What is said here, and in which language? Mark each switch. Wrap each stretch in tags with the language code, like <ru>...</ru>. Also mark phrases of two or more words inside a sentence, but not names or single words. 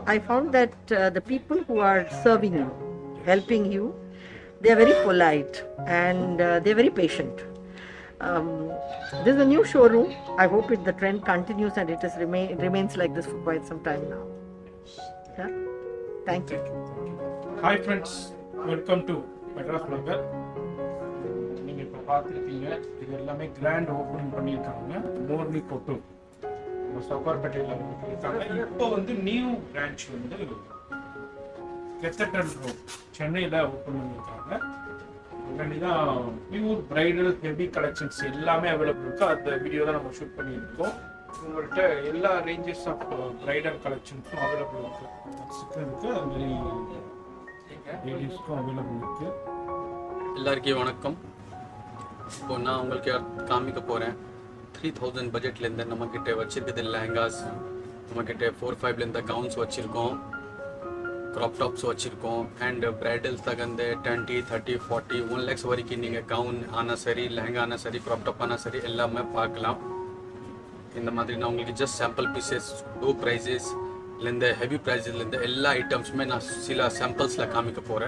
<en>I found that the people who are serving you, helping you, they are very polite and they are very patient. This is a new showroom. I hope the trend continues and it remains like this for quite some time now. Yeah? Thank you. Hi friends, welcome to Madras Vlogger.</en> <ta>நீங்கள் இப்போ பார்த்துருக்கீங்க, இது எல்லாமே</ta> <en>grand open</en> <ta>பண்ணியிருக்காங்க. மோர்னி கொட்டு சவுகார்பேட்டையில் இருக்காங்க. இப்போ வந்து</ta> <en>new branch</en> <ta>வந்து கெத்தட்டன் ரோட் சென்னையில் ஓப்பன் பண்ணியிருக்காங்க. தான்</ta> <en>pure bridal heavy collections</en> <ta>எல்லாமே அவைலபிள் இருக்கு. அந்த வீடியோ தான் நம்ம ஷூட் பண்ணியிருக்கோம். உங்கள்கிட்ட எல்லா</ta> <en>ranges of bridal collections</en> <ta>அவைலபிள் இருக்கு. இருக்கு அது மாதிரி லேடிஸ்க்கும் அவைலபிள் இருக்கு. எல்லாருக்கும் வணக்கம். இப்போ நான் உங்களுக்கு காமிக்க போகிறேன் 3000 பட்ஜெட்லேருந்து நம்மக்கிட்ட வச்சுருக்குது லெஹங்காஸ், நம்மக்கிட்ட 4-5லேருந்து கவுன்ஸ் வச்சுருக்கோம்,</ta> <en>crop tops வச்சிருக்கோம். and bridal</en> <ta>தகுந்த 20, 30, 40, 1 lakhs வரைக்கும் நீங்கள் கவுன் ஆனால் சரி, லெஹங்கா ஆனால் சரி,</ta> <en>crop top</en> <ta>ஆனால் சரி எல்லாமே பார்க்கலாம். இந்த மாதிரி நான் உங்களுக்கு</ta> <en>just sample pieces</en> <ta>லோ ப்ரைஸஸ்லேருந்து ஹெவி ப்ரைஸஸ்லேருந்து எல்லா ஐட்டம்ஸுமே நான் சில சாம்பிள்ஸில் காமிக்க போகிறேன்.</ta>